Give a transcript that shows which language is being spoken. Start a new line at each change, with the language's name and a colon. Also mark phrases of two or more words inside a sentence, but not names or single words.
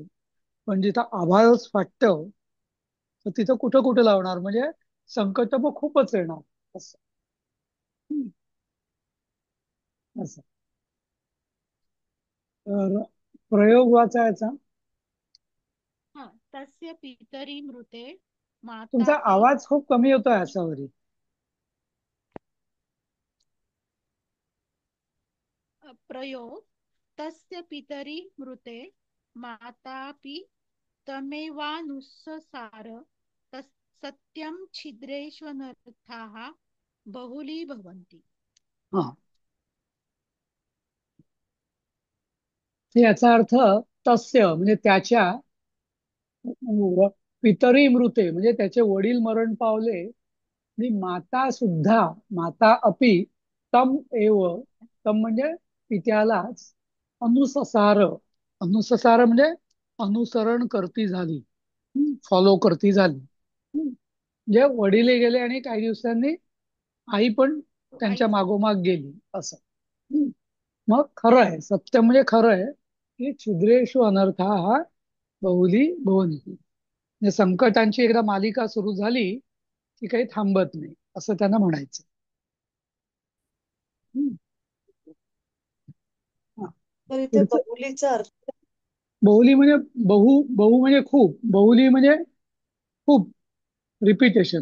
Marathi: पण जिथं आभाळच फाटतं तर तिथं कुठं कुठं लावणार, म्हणजे संकट मग खूपच येणार असं. हम्म. असं. तर प्रयोग वाचायचा. हा.
Sanskrit: तस्य पितरी मृते
Marathi: तुमचा
Sanskrit: मातापि.
Marathi: आवाज खूप कमी होतोय अशावरी.
Sanskrit: प्रयोग, तस्य पितरी मृते मातापि तमेवानुससार सत्यं छिद्रेष्वनर्थाः बहुली भवन्ति।
Marathi: हा, याचा अर्थ तस्य म्हणजे त्याच्या,
Sanskrit: पितरी मृते
Marathi: म्हणजे त्याचे वडील मरण पावले, आणि माता सुद्धा,
Sanskrit: माता अपि तम एव,
Marathi: तम म्हणजे पित्यालाच, अनुससार, अनुससार म्हणजे अनुसरण करती झाली, फॉलो करती झाली. म्हणजे वडील गेले आणि काही दिवसांनी आई पण आई त्यांच्या मागोमाग गेली असं. हम्म. मग खरं आहे, सत्य म्हणजे खरं आहे की
Sanskrit: छिद्रेषु अनर्था हा बहुली भवन्ति.
Marathi: म्हणजे संकटांची एकदा मालिका सुरू झाली की काही थांबत नाही असं त्यांना म्हणायचं. हम्म. हा. तर इथे पुढचं बहुलीचा अर्थ बहुली म्हणजे बहु म्हणजे खूप, बहुली म्हणजे खूप, रिपिटेशन.